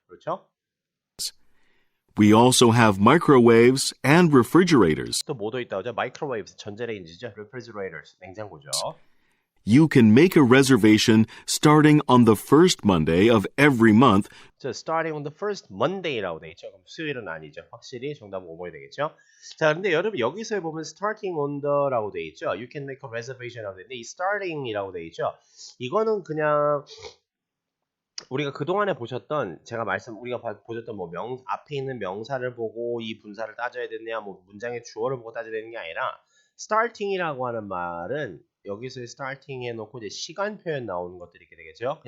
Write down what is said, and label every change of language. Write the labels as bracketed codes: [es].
[ko] 그렇죠? [en] We also have microwaves and refrigerators. [ko] 또 뭐도 있다고 하죠? 마이크로웨이브, 전자레인지죠. refrigerators, 냉장고죠. [en] You can make a reservation starting on the first Monday of every month. [ko] 자, [en] starting on the first Monday [ko] 라고 돼 있죠. 그럼 수요일은 아니죠. 확실히 정답은 5번이 되겠죠. 자, 근데 여러분 여기서 보면 [en] starting on the [ko] 라고 돼 있죠. [en] You can make a reservation [ko] 이라고 돼 있는데 이 starting이라고 돼 있죠. 이거는 그냥 우리가 그동안에 보셨던 우리가 보셨던 뭐 앞에 있는 명사를 보고 이 분사를 따져야 되느냐 뭐 문장의 주어를 보고 따져야 되는 게 아니라 starting이라고 하는 말은 여기서 스타팅 해놓고 이제 시간 표현 나오는 것들이 이렇게 되겠죠.